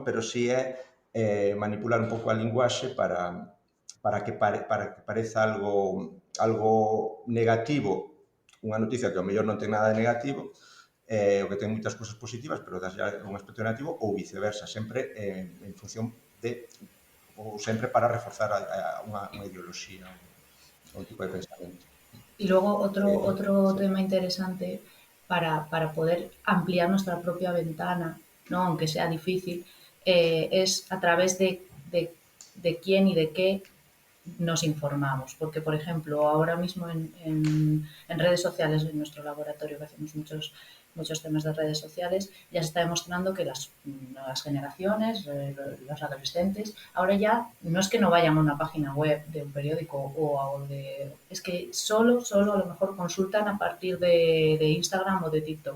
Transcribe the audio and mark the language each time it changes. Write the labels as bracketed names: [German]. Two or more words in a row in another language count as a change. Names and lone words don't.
[Galician] Pero si é manipular un pouco a linguaxe para que pareza algo negativo, unha noticia que ao mellor non ten nada de negativo, o que ten moitas cousas positivas, pero das un aspecto negativo, ou viceversa, sempre en función de ou sempre para reforzar unha ideoloxía, un tipo de pensamento. [Spanish] Y luego otro tema interesante para poder ampliar nuestra propia ventana, ¿no? Aunque sea difícil, es a través de quién y de qué nos informamos. Porque, por ejemplo, ahora mismo en redes sociales, en nuestro laboratorio, que hacemos muchos temas de redes sociales, ya se está demostrando que las nuevas generaciones, los adolescentes, ahora ya no es que no vayan a una página web de un periódico es que solo a lo mejor consultan a partir de Instagram o de TikTok.